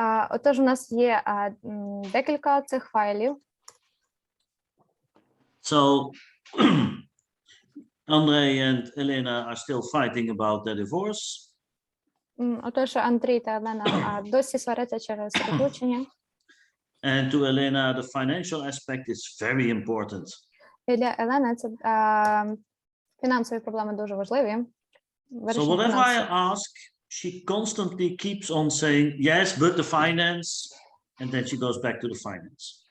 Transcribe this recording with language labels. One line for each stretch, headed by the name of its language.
Ukrainian: Отож, у нас є декілька цих файлів.
English: So Andrei and Elena are still fighting about their divorce.
Ukrainian: Отож, Андрій та Елена досі сваряться через розлучення.
English: And to Elena, the financial aspect is very important.
Ukrainian: І для Елени це фінансові проблеми дуже важливі.
English: So whatever I ask, she constantly keeps on saying, yes, but the finance, and then she goes back to the finance.